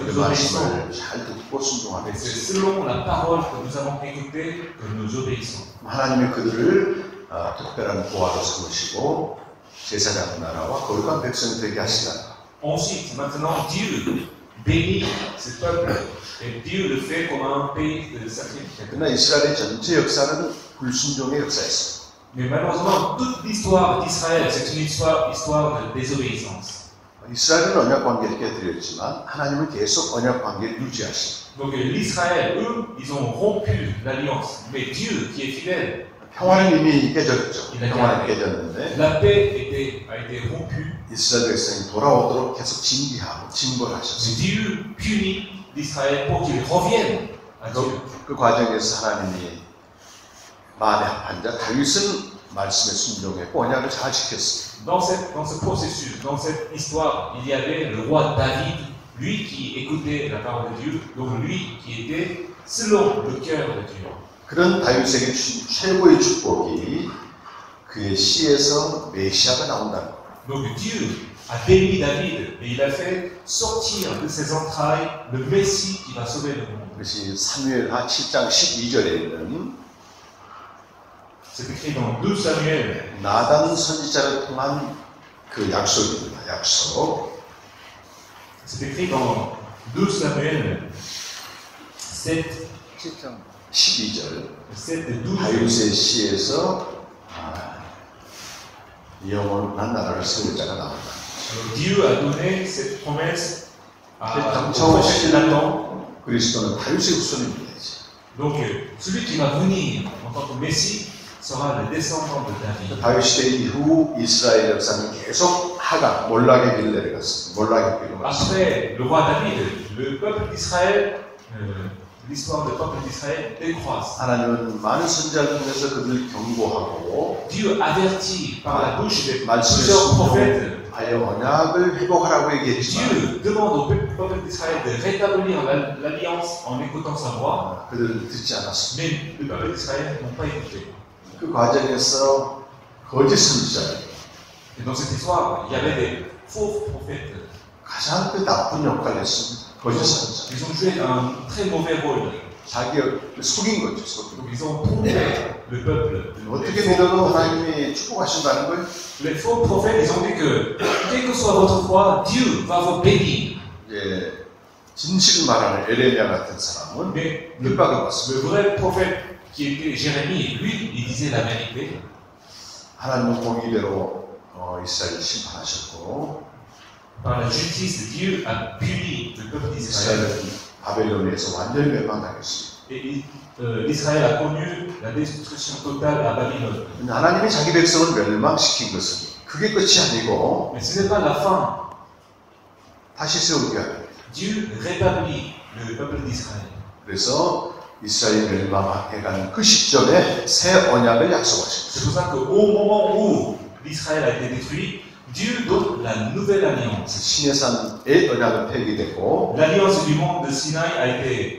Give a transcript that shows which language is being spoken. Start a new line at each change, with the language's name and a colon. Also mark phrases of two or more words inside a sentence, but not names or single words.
Korean: 그
French: nous obéissons,
Korean: 말씀을 잘 듣고 순종하는
French: mais c'est
Korean: 거죠.
French: selon la parole que nous avons écoutée que nous obéissons.
Korean: 하나님이 그들을 특별한 보화로 삼으시고 제사장 나라와 거룩한 백성이 되게 하시다.
French: Ensuite, maintenant, Dieu bénit ce peuple et Dieu le fait comme un pays de sacrifice.
Korean: 그러나 이스라엘의 전체 역사는 불순종의 역사였습니다.
French: Mais malheureusement, toute l'histoire d'Israël, c'est une histoire de désobéissance.
Korean: 이스라엘은 언약 관계를 깨뜨렸지만 하나님은 계속 언약 관계를 유지하십니다.
French: Donc l'Israël, eux, ils ont rompu l'alliance. Mais Dieu, qui est fidèle,
Korean: 평화는 이미 깨졌죠. 평화는 깨졌는데
French: la paix a été rompue.
Korean: 이스라엘 백성이 돌아오도록 계속 징벌하셨어요.
French: Dieu punit l'Israël pour qu'ils reviennent à Dieu.
Korean: 그 과정에서 하나님이 만에 합한 자 다윗은 말씀에 순종했고 언약을 잘 지켰어요.
French: Dans ce processus, dans cette histoire, il y avait le roi David, lui qui écoutait la parole de Dieu, donc lui qui était selon le cœur de Dieu.
Korean: 그런 다윗에게 최고의 축복이 그의 씨에서 메시아가 나온다는 것.
French: Donc Dieu a béni David et il a fait sortir de ses entrailles le Messie qui va sauver le monde.
Korean: 그것이 사무엘하 7장 12절에 있는
French: C'est écrit dans 2 Samuel.
Korean: 나단 선지자를 통한 그 약속입니다. 약속.
French: C'est écrit dans 2 Samuel 7,
Korean: 12절
French: 7 et 12.
Korean: 다윗의 씨에서 영원한 나라를 세울 자가 나온다.
French: Alors, Dieu a donné cette promesse au
Korean: 당초
French: prophète Nathan.
Korean: 그리스도는 다윗의 후손입니다.
French: Donc celui qui va venir en tant que Messie sera le descendant de David.
Korean: 다윗 시대 이후 이스라엘 역사는 계속 하강, 몰락의 길을 내려갔습니다. 몰락의 길을 갔습니다.
French: Après le roi David, le peuple d'Israël, l'histoire du peuple d'Israël décroisse.
Korean: 하나님은 많은 선지자를 통해서 그들을 경고하고
French: Dieu avertit par la bouche de
Korean: 말씀에
French: plusieurs prophètes.
Korean: 순종하여 언약을 회복하라고 얘기했지만
French: Dieu demande au peuple d'Israël de rétablir l'alliance en écoutant sa voix,
Korean: 그들을 듣지 않았습니다.
French: mais le peuple d'Israël n'ont pas écouté.
Korean: 그 과정에서 거짓 선지자들,
French: Et dans cette histoire, il y avait des faux prophètes.
Korean: 가장 그 나쁜 역할을 했습니다. 거짓 선지자.
French: Ils ont joué un très mauvais rôle.
Korean: 자기를 속인 거죠. 속인
French: Donc ils ont trompé le peuple.
Korean: 어떻게 믿어도 하나님이 축복하신다는 거예요.
French: Les faux prophètes, ils ont dit que, quelle que soit votre foi, Dieu va vous bénir.
Korean: 이제 진실을 말하는 에레미야 같은 사람은
French: Mais
Korean: 핍박을 받습니다.
French: le vrai prophète qui était Jérémie, lui, il disait la vérité.
Korean: 하나님은 공의대로 이스라엘을 심판하셨고
French: Par la justice, Dieu a puni le peuple d'Israël.
Korean: 이스라엘은 바벨론에서 완전히 멸망당했습니다.
French: Et Israël a connu la destruction totale à Babylone.
Korean: 하나님이 자기 백성을 멸망시킨 것은 그게 끝이 아니고
French: Mais ce n'est pas la fin.
Korean: 다시 세우게 합니다.
French: Dieu rétablit le peuple d'Israël.
Korean: 그래서 이스라엘이 멸망해가는 그 시점에 새 언약을 약속하셨습니다.
French: C'est pour ça qu'au moment où l'Israël a été détruit, Dieu donne la nouvelle alliance.
Korean: 시내산의 언약은 폐기되고
French: L'alliance du monde de Sinaï a été